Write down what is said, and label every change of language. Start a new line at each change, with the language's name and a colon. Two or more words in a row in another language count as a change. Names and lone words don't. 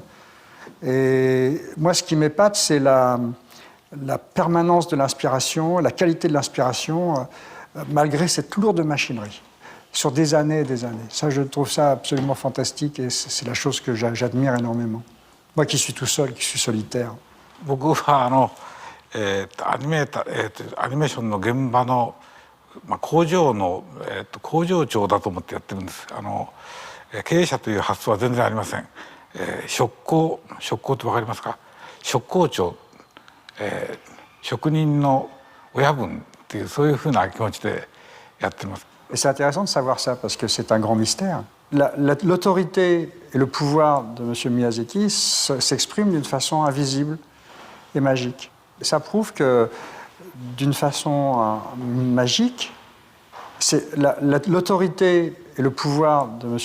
French: Et moi, ce qui m'épate, c'est la permanence de l'inspiration, la qualité de l'inspiration, malgré cette lourde machinerie, sur des années et des années. Ça, je trouve ça absolument fantastique et c'est la chose que j'admire énormément. Moi qui suis tout seul, qui suis solitaire.
Japanese: 僕はアニメーションの現場の、工場長だと思ってやってるんです。経営者という発想は全然ありません。職工って分かりますか？職工長、職人の親分っていうそういうふうな気持ちでやってます。
French: Et c'est intéressant de savoir ça parce que c'est un grand mystère. L'autorité et le pouvoir de M. Miyazaki s'expriment d'une façon invisible et magique. Ça prouve que, d'une façon magique, l'autorité et le pouvoir de M.